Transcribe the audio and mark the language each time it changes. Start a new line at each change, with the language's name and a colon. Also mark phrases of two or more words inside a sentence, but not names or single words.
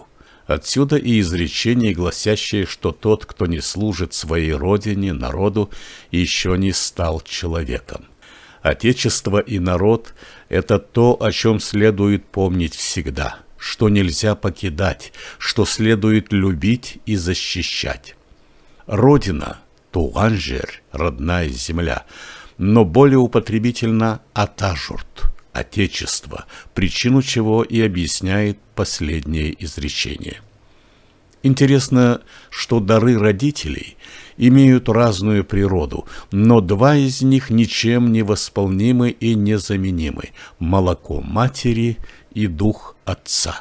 Russian: Отсюда и изречение, гласящее, что тот, кто не служит своей родине, народу, еще не стал человеком. Отечество и народ – это то, о чем следует помнить всегда, что нельзя покидать, что следует любить и защищать. Родина –
Kyrgyz: туган жер,
Russian: родная земля, но более употребительно
Kyrgyz: ата журт,
Russian: отечество, причину чего и объясняет последнее изречение. Интересно, что дары родителей имеют разную природу, но два из них ничем не восполнимы и незаменимы – молоко матери и дух отца.